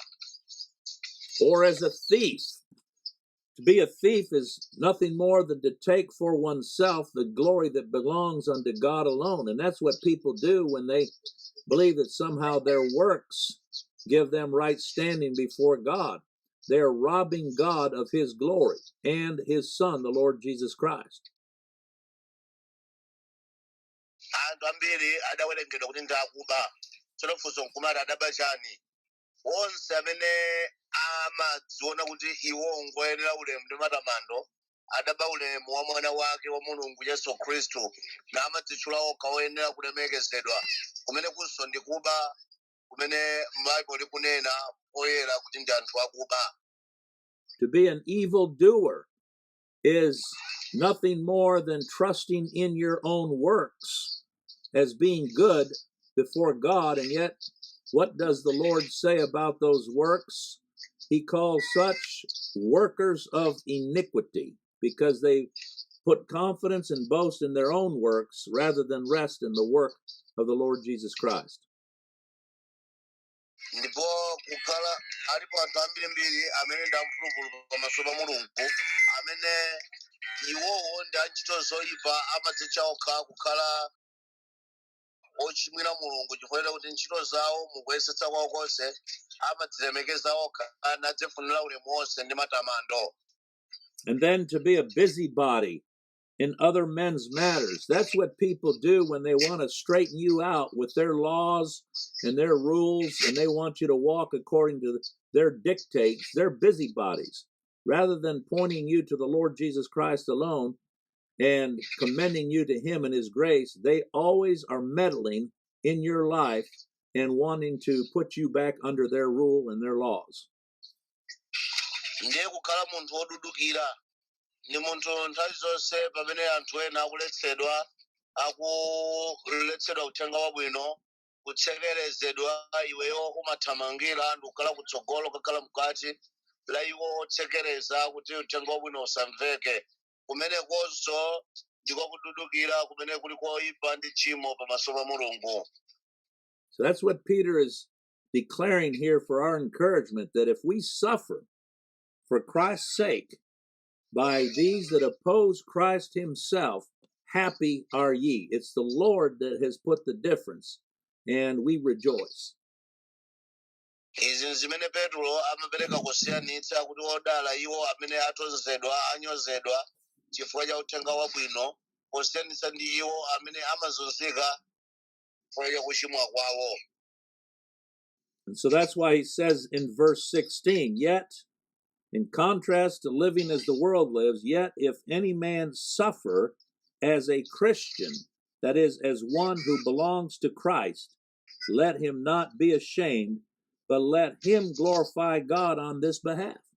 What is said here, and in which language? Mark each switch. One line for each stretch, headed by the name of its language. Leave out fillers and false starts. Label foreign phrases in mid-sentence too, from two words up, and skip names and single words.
English: Or as a thief. To be a thief is nothing more than to take for oneself the glory that belongs unto God alone. And that's what people do when they believe that somehow their works give them right standing before God. They're robbing God of his glory and his Son, the Lord Jesus Christ.
Nyanja: Anthu ambiri adawerengedwa kuti ndakuba. Tsono funso nkumati adabachani. Onse amene amadziona kuti iwo ngoyenera ulemu ndi matamando adaba ulemu wa mwana wake wa Mulungu Yesu Khristu na amadzitchula okha oyenera kulemekezedwa kumene kunso ndi kuba kumene m'Bible likunena oyera kuti ndi anthu akuba.
English: To be an evildoer is nothing more than trusting in your own works as being good before God, and yet what does the Lord say about those works? He calls such workers of iniquity because they put confidence and boast in their own works rather than rest in the work of the Lord Jesus Christ.
Nyanja: Ndipo kukhala alipo anthu ambirimbiri amene ndamphulupulu pamaso pa Mulungu amene iwowo ndi antchito zoyipa amadzitcha okha kukhala ochimwira Mulungu chifukwa kuti ntchito zawo mukuyesetsa kwawo konse amadzilemekeza okha nadzifunira ulemu wonse ndi matamando.
English: And then to be a busybody in other men's matters. That's what people do when they want to straighten you out with their laws and their rules, and they want you to walk according to their dictates. They're busybodies. Rather than pointing you to the Lord Jesus Christ alone and commending you to him and his grace, they always are meddling in your life and wanting to put you back under their rule and their laws.
Nyanja: Ndiye kukhala munthu wodudukira ni munthu nthawi zonse pamene anthu ena akuletsedwa uthenga wabwino kutsekerezedwa iweyo umathamangira ndi kukhala kutsogolo kakhala mkati la iwo otsekereza kuti uthenga wabwino usamveke kumene konso ndiko kududukira kumene kuli koyipa ndi tchimo pamaso pa Mulungu.
English: So that's what Peter is declaring here for our encouragement, that if we suffer for Christ's sake by these that oppose Christ himself, happy are ye. It's the Lord that has put the difference, and we rejoice.
Nyanja: Izi zimene Petro amapereka kusiyanitsa kuti odala iwo amene atonzedwa anyozedwa chifukwa cha uthenga wabwino kusiyanitsa ndi iwo amene amazunzika chifukwa cha kuchimwa kwawo.
English: And so that's why he says in verse 16, yet, in contrast to living as the world lives, yet if any man suffer as a Christian, that is, as one who belongs to Christ, let him not be ashamed, but let him glorify God on this behalf.